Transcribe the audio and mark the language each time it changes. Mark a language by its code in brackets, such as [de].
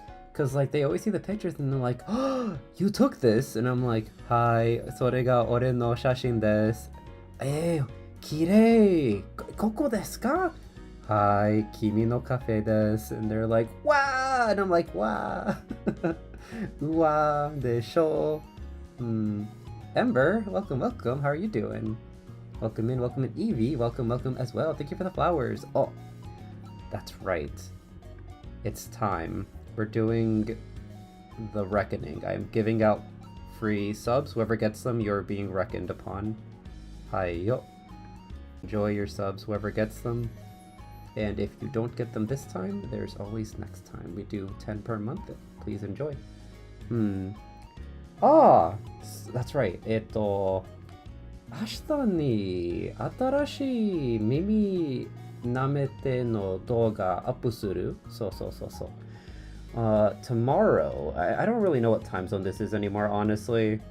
[en] Because like they always see the pictures and they're like, oh, you took this? And I'm like, hi, [ja] それが俺の写真です。きれい。ここですか?Hi, 君のカフェです。 [en] And they're like, wow! And I'm like, wow! [ja] うわでしょう。 [en] Ember, welcome. How are you doing? Welcome in. Evie, welcome as well. Thank you for the flowers. Oh, that's right. It's time. We're doing the reckoning. I'm giving out free subs. Whoever gets them, you're being reckoned upon. Hi, yo. Enjoy your subs, whoever gets them. And if you don't get them this time, there's always next time. We do 10 per month. Please enjoy. That's right. [ja] 明日に新しい耳舐めての動画アップする。そう。 [en] Tomorrow, I don't really know what time zone this is anymore, honestly.